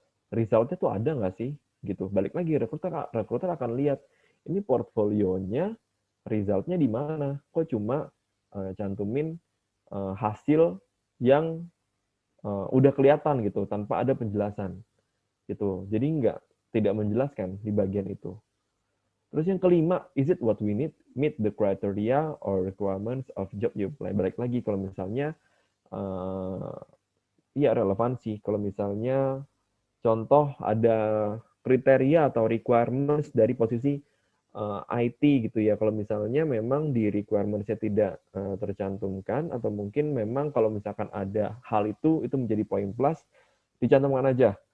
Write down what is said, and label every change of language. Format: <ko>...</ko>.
<id>Resultnya tuh ada nggak sih? Gitu. Balik lagi, recruiter akan lihat ini portfolionya, resultnya di mana? Kok cuma cantumin hasil yang udah kelihatan gitu, tanpa ada penjelasan. Gitu. Jadi tidak menjelaskan di bagian itu. Terus yang kelima,</id> <en>is it what we need? Meet the criteria or requirements of job you apply.</en> <id>Balik lagi kalau misalnya iya relevansi. Kalau misalnya contoh ada kriteria atau requirements dari posisi IT gitu ya. Kalau misalnya memang di requirements-nya tidak tercantumkan atau mungkin memang kalau misalkan ada hal itu menjadi poin plus, dicantumkan aja.</id>